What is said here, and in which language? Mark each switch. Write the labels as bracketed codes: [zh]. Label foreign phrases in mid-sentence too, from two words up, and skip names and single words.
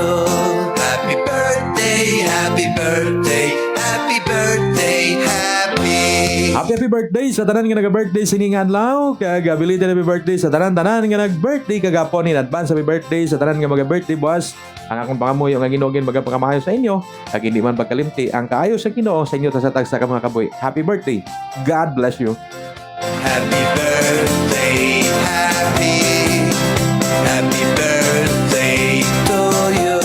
[en] Happy birthday, happy birthday, happy birthday, Happy birthday [hil] sa tanan nga naga-birthday sining adlaw. Kag [en] belated happy birthday [hil] sa tanan nga nag-birthday kagapon [en] in advance happy birthday [hil] sa tanan nga maga-birthday buwas. Ang akong pangamuyo nga Ginoo magapakamayo sa inyo. Kag hindi man pagkalimti ang kaayo sa Ginoo sa inyo sa tagsa ka mga kaboy. [en] Happy birthday. God bless you. happy birthday, happy birthday to you.